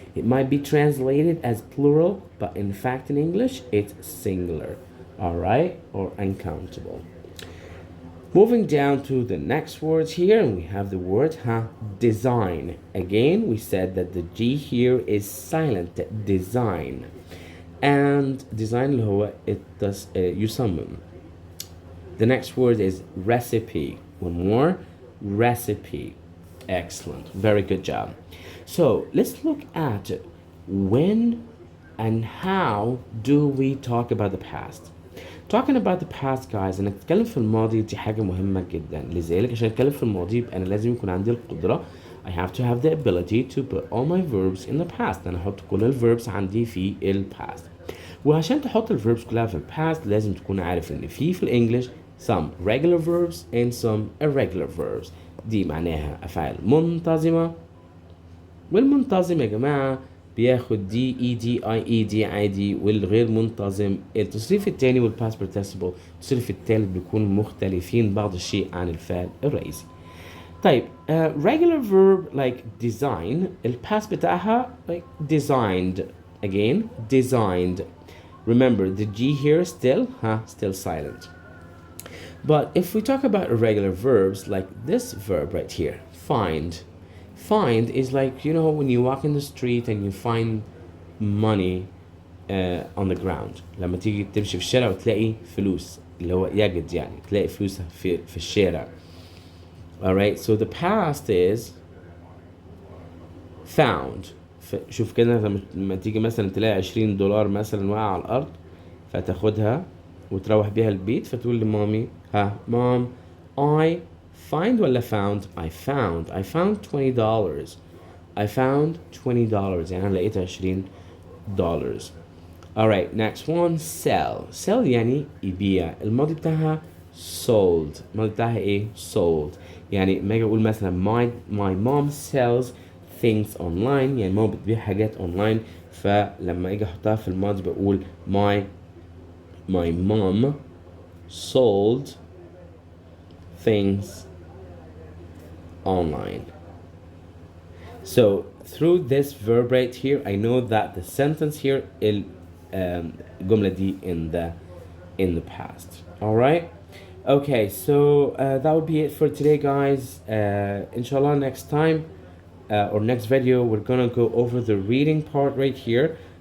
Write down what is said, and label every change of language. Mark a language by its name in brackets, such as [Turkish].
[English] It might be translated as plural, but in fact in English it's singular. All right, or uncountable. Moving down to the next words here, and we have the word design. Again, we said that the G here is silent. Design. [Arabic] And design اللي هو يصمم. [English] The next word is recipe. One more, recipe. Excellent. Very good job. So let's look at when and how do we talk about the past. Talking about the past guys، [Arabic] انك تتكلم في الماضي دي حاجة مهمة جدا. لذلك عشان اتكلم في الماضي يبقى انا لازم يكون عندي القدرة [English] I have to have the ability to put all my verbs in the past. [Arabic] انا احط كل الverbs عندي في past. وعشان تحط الverbs كلها في past لازم تكون عارف ان في الانجليش [English] some regular verbs and some irregular verbs. [Arabic] دي معناها افعال منتظمة، والمنتظم يا جماعة بياخد دي اي دي اي اي دي عادي، والغير منتظم التصريف التاني والباست participle التصريف التالت بيكونوا مختلفين بعض الشيء عن الفعل الرئيسي. طيب regular verb like design الباست بتاعها like designed. [English] Again designed. Remember the G here still silent. But if we talk about irregular verbs like this verb right here, find. Find is like, you know, when you walk in the street and you find money on the ground. [Arabic] لما تيجي تمشي في الشارع وتلاقي فلوس، اللي هو يجد يعني تلاقي فلوس في الشارع. [English] Alright, so the past is found. [Arabic] شوف كده لما تيجي مثلا تلاقي $20 مثلا واقع على الأرض، فتاخدها وتروح بيها البيت فتقول لمامي [English] mom I find [Arabic] ولا found؟ [English] I found $20. I found $20 [Arabic] يعني أنا لقيت $20. [English] Alright, next one sell [Arabic] يعني يبيع. الماضي بتاعها sold. الماضي بتاعها ايه؟ sold. يعني لما اجي اقول مثلا [English] my mom sells things online [Arabic] يعني ماما بتبيع حاجات online، فلما اجي احطها في الماضي بقول [English] my mom sold things online. So through this verb right here, I know that the sentence here [Arabic] الجملة دي [English] in the past. All right. Okay, so that would be it for today, guys. Inshallah, next time or next video, we're gonna go over the reading part right here.